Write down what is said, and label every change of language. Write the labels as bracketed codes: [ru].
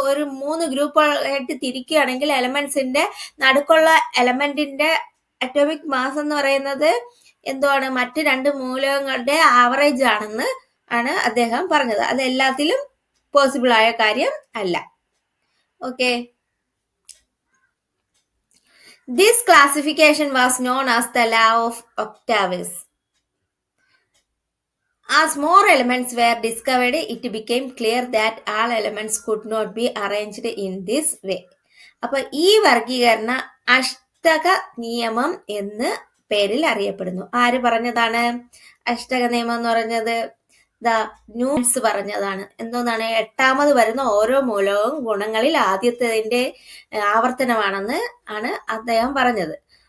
[ml] ഒരു 3 ഗ്രൂപ്പുകളായിട്ട് തിരിക്കുകയാണെങ്കിൽ എലമെന്റ്സിന്റെ നടുക്കുള്ള എലമെന്റിന്റെ atomic mass എന്ന് പറയുന്നത് എന്താണ്? മറ്റ് 2 മൂലകങ്ങളുടെ ആവറേജ് ആണെന്ന് ആണ് അദ്ദേഹം പറഞ്ഞത്. അത് എല്ലാത്തിലും പോസിബിൾ ആയ കാര്യം അല്ല. [en] Okay, this classification was known as the law of octaves. As more elements were discovered, it became clear that all elements could not be arranged in this way. [ml] അപ്പൊ ഈ വർഗീകരണ അഷ്ടക നിയമം എന്ന് പേരിൽ അറിയപ്പെടുന്നു. ആര് പറഞ്ഞതാണ് അഷ്ടക നിയമം എന്ന് പറഞ്ഞത്? ന്യൂലാൻഡ്സ് പറഞ്ഞതാണ്. എന്തോന്നാണ്? എട്ടാമത് വരുന്ന ഓരോ മൂലകവും ഗുണങ്ങളിൽ ആദ്യത്തേതിന്റെ ആവർത്തനമാണെന്ന് ആണ് അദ്ദേഹം പറഞ്ഞത്.